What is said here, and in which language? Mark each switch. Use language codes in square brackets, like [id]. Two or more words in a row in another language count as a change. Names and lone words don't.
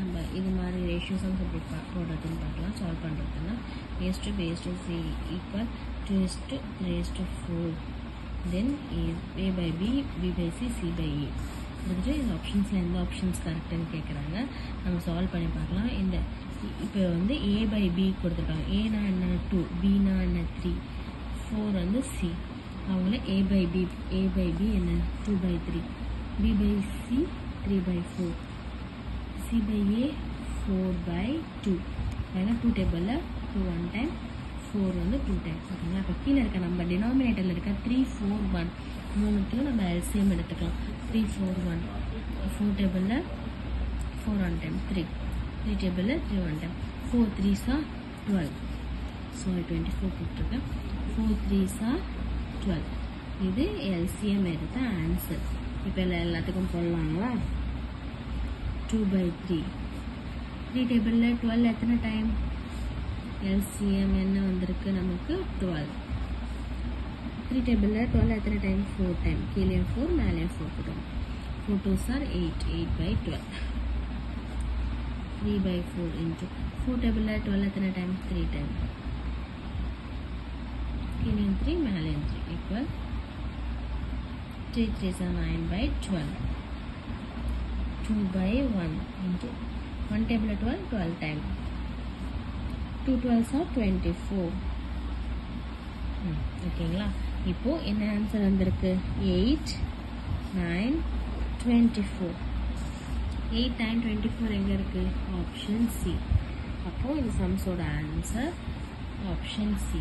[ta] இது மாதிரி [en] ratio sums [ta] எப்படி போடுறதுன்னு பார்க்கலாம். [en] சால்வ் பண்ணுறதுன்னா a to b to c equal 2 raised to 4 then a by b b by c c by a. [ta] இதுக்கு இந்த ஆப்ஷன்ஸில் எந்த ஆப்ஷன்ஸ் கரெக்டுன்னு கேட்குறாங்க. நம்ம சால்வ் பண்ணி பார்க்கலாம். இந்த இப்போ வந்து [en] a by b [ta] கொடுத்துருக்காங்க. ஏனா என்ன 2, bனா என்ன 3, 4 வந்து c. அவங்கள [en] a by b [ta] என்ன [en] 2 by 3, b by c 3 by 4, c by a 4 by 2. [ta] ஏன்னா 2 டேபிளில் 2 1 டைம், 4 வந்து 2 டைம். ஓகேங்களா? இப்போ கீழே இருக்க நம்ம டினாமினேட்டரில் இருக்க 3 4 1 மூணுத்தையும் நம்ம எல்சிஎம் எடுத்துக்கலாம். 3 4 1, 4 டேபிளில் 4 1 டைம் 3, 3 டேபிளில் 3 1 டைம், [en] 4 3s are 12. [ta] சாரி 24 கொடுத்துருக்கேன். [en] 4 3s are 12. [ta] இது எல்சிஎம் எடுத்த ஆன்சர். இப்போ எல்லாத்துக்கும் போடலாங்களா? [en] 2 by 3, [ta] 3 டேபிளில் 12 எத்தனை டைம்? எல்சிஎம் என்ன வந்திருக்கு நமக்கு 12. 3 டேபிளில் 12 எத்தனை டைம்? 4 டைம். கீழே 4 மேலே 4 போட்டோம். [en] 4 2s are 8, 8 by 12. 3 by 4 into 4 [ta] டேபிளில் 12 எத்தனை டைம்? 3 டைம். கீழே 3 மேலே 3 [en] equal 3 3s are 9 by 12. 2 by 1 into 1 table 12 12 time. 2 12s are 24. [ta] ஓகேங்களா? இப்போ என்ன ஆன்சர் வந்திருக்கு? 8 9 24. 8 9 24 எங்க இருக்கு? [en] option C. [ta] அப்போ இந்த சம்ஸோட ஆன்சர் [en] option C.